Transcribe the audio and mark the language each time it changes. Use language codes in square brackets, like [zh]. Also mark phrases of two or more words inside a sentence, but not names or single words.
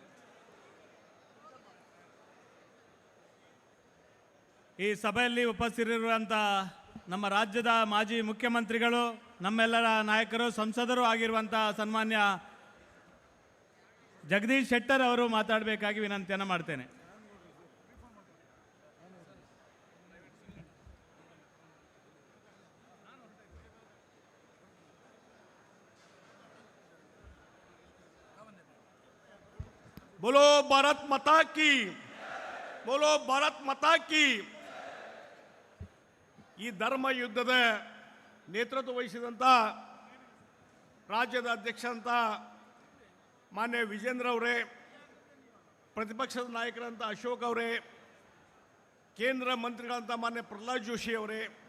[kn] ಈ ಸಭೆಯಲ್ಲಿ ಉಪಸ್ಥಿತರಿರುವಂಥ ನಮ್ಮ ರಾಜ್ಯದ ಮಾಜಿ ಮುಖ್ಯಮಂತ್ರಿಗಳು, ನಮ್ಮೆಲ್ಲರ ನಾಯಕರು, ಸಂಸದರು ಆಗಿರುವಂಥ ಸನ್ಮಾನ್ಯ ಜಗದೀಶ್ ಶೆಟ್ಟರ್ ಅವರು ಮಾತಾಡಬೇಕಾಗಿ ವಿನಂತಿಯನ್ನು ಮಾಡ್ತೇನೆ. [hi] बोलो भारत माता की, बोलो भारत माता की। [kn] ಈ ಧರ್ಮ ಯುದ್ಧದ ನೇತೃತ್ವ ವಹಿಸಿದಂಥ ರಾಜ್ಯದ ಅಧ್ಯಕ್ಷರಂತ ಮಾನ್ಯ ವಿಜೇಂದ್ರ ಅವರೇ, ಪ್ರತಿಪಕ್ಷದ ನಾಯಕರಂತ ಅಶೋಕ್ ಅವರೇ, ಕೇಂದ್ರ ಮಂತ್ರಿಗಳಂತ ಮಾನ್ಯ ಪ್ರಹ್ಲಾದ್ ಜೋಶಿ ಅವರೇ,